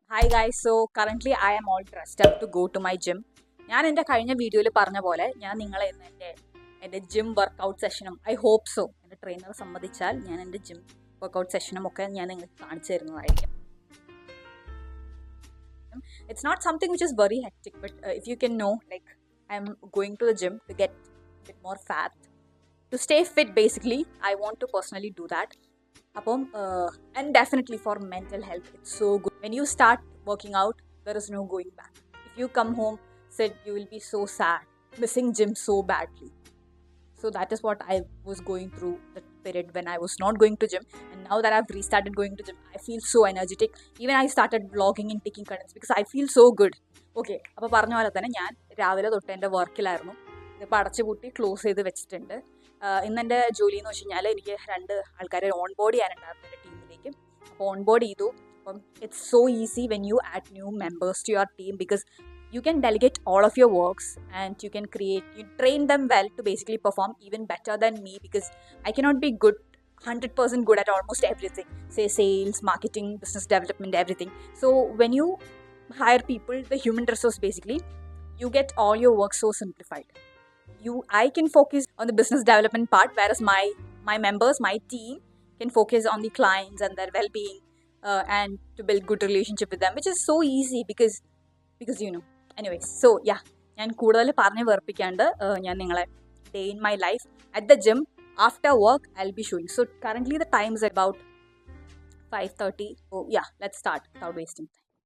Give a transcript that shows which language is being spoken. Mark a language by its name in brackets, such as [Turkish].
[English] Hi guys, so currently I am all dressed up to go to my gym. [Malayalam] ഞാൻ എൻ്റെ കഴിഞ്ഞ വീഡിയോയിൽ പറഞ്ഞ പോലെ ഞാൻ നിങ്ങളെ ഇന്ന് എൻ്റെ gym workout സെഷനും [English] I hope so [Malayalam] എൻ്റെ ട്രെയിനർ സമ്മതിച്ചാൽ ഞാൻ എൻ്റെ ജിം വർക്കൗട്ട് സെഷനും ഒക്കെ ഞാൻ നിങ്ങൾക്ക് കാണിച്ചു തരുന്നതായിരിക്കും. [English] It's not something which is very hectic, but if you can know, like I'm going to the gym to get a bit more fat, to stay fit basically. I want to personally do that. And definitely for mental health, it's so good. When you start working out, there is no going back. If you come home, said you will be so sad, missing gym so badly. So that is what I was going through that period when I was not going to gym. And now that I've restarted going to gym, I feel so energetic. Even I started vlogging and taking contents because I feel so good. [Malayalam] Okay, അപ്പോൾ പറഞ്ഞ പോലെ തന്നെ ഞാൻ രാവിലെ തൊട്ട് എൻ്റെ വർക്കിലായിരുന്നു. ഇപ്പോൾ അടച്ചുപൂട്ടി ക്ലോസ് ചെയ്ത് വെച്ചിട്ടുണ്ട്. ഇന്നെൻ്റെ ജോലി എന്ന് വെച്ച് കഴിഞ്ഞാൽ എനിക്ക് 2 ആൾക്കാരെ ഓൺ ബോർഡ് ചെയ്യാനുണ്ടായിരുന്നു എൻ്റെ ടീമിലേക്ക്. അപ്പോൾ ഓൺ ബോർഡ് ചെയ്തു. അപ്പം [English] It's so easy when you add new members to your team because you can delegate all of your works and you train them well to basically perform even better than me because I cannot be 100% good at almost everything, say sales, marketing, business development, everything. So when you hire people, the human resource basically, you get all your work so simplified. I can focus on the business development part, whereas my members, my team can focus on the clients and their well-being and to build good relationship with them, which is so easy because you know. Anyways, so yeah, [Malayalam] ഞാൻ കൂടുതൽ പറഞ്ഞ് വെറുപ്പിക്കാണ്ട് ഞാൻ നിങ്ങളെ [English] Day in my life at the gym after work I will be showing. So currently the time is about 5:30. So yeah, let's start without wasting time.